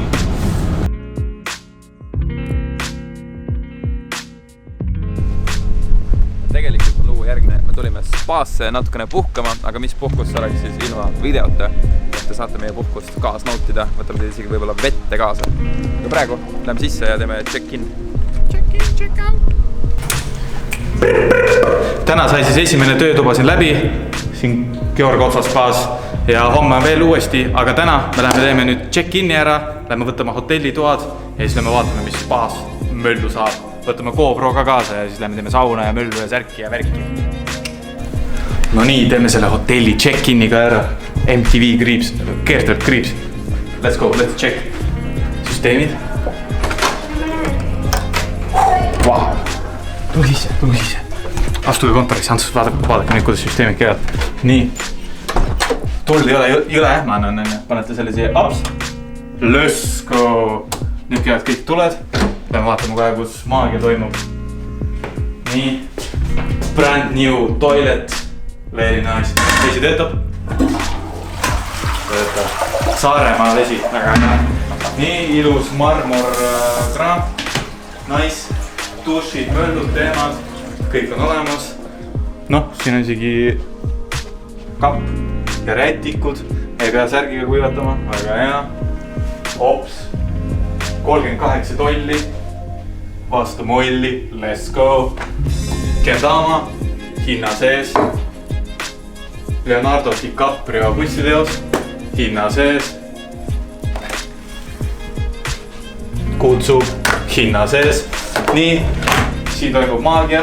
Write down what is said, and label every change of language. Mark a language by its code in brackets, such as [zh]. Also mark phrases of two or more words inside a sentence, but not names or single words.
[et] Tegelikult on lugu järgmine, me tulime spaasse natukene puhkama, aga mis puhkus oleks siis ilma videota. Te saate meie puhkust kaas nautida, võtame teid isegi võib-olla vette kaasa. Aga praegu läheme sisse ja teeme check-in. [en] Check-in, check-out! [et] Täna sai siis esimene töötuba siin läbi, siin Georg Otsas spaas ja homme on veel uuesti, aga täna me teeme nüüd check-inni ära, lähme võtame hotellitoad ja siis lähme vaatame, mis spaas möllu saab. Võtame GoPro ka kaasa ja siis lähme teeme sauna ja möllu ja särki ja värki. No nii, teeme selle hotelli check-inni ka ära. MTV kriips, keertreb kriips. [en] Let's go, let's check. [et] Süsteemid. Wow. Tule sisse. Astuge kontorisse, Ants, vaadake nüüd, kuidas süsteemid käivad. Nii. Tuld ei ole jõle ähmane on, panete selle siia. [en] Ups. Let's go. [et] Nüüd käivad kõik tuled. Peame vaatama kohe, kus maagia toimub. Nii. [en] Brand new toilet. Very nice. [et] Vesi töötab. Saaremaa vesi. Väga hea. Nii, ilus marmor kraam. Nice. Dušid, möllud, teemad. Kõik on olemas. Noh, siin on isegi kapp ja rätikud. Ei pea särgiga kuivatama. Väga hea. Ops. 38 tolli. Vastu molli, [en] let's go. [et] Kendama, hinna sees. Leonardo DiCaprio bussiteos, hinna sees. Kutsub, hinna sees. Nii, siin toimub maagia.